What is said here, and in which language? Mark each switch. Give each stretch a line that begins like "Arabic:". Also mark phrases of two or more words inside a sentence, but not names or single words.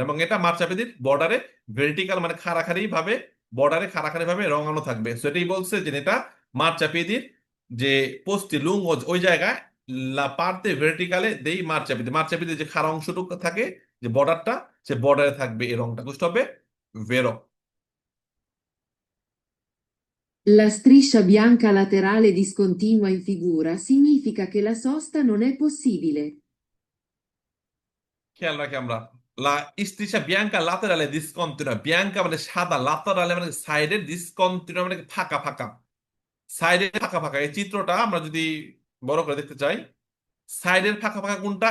Bangla: এবং এটা মার্চাপিদির বর্ডারে ভার্টিক্যাল মানে খাড়াখাড়ি ভাবে, বর্ডারে খাড়াখাড়ি ভাবে রঙানো থাকবে। সো এটাই বলছে যে এটা মার্চাপিদির যে
Italian: posti lungo,
Bangla: ওই জায়গায়
Italian: la parte verticale dei marciapiedi,
Bangla: মার্চাপিদির যে খাড়া অংশটুকু থাকে, যে বর্ডারটা, সে বর্ডারে থাকবে এই রংটা। বুঝতে হবে? ভেরো।
Italian: La striscia bianca laterale discontinua in figura significa che la sosta non è possibile.
Bangla: খেয়াল রাখি আমরা,
Italian: la striscia bianca laterale discontinua.
Bangla: বিয়াঙ্কা মানে সাদা, লাতেরালে মানে সাইডে, ডিসকন্টিনিউয়া মানে ফাঁকা ফাঁকা, সাইডে ফাঁকা ফাঁকা। এই চিত্রটা আমরা যদি বড় করে দেখতে চাই, সাইডের ফাঁকা ফাঁকা কোনটা?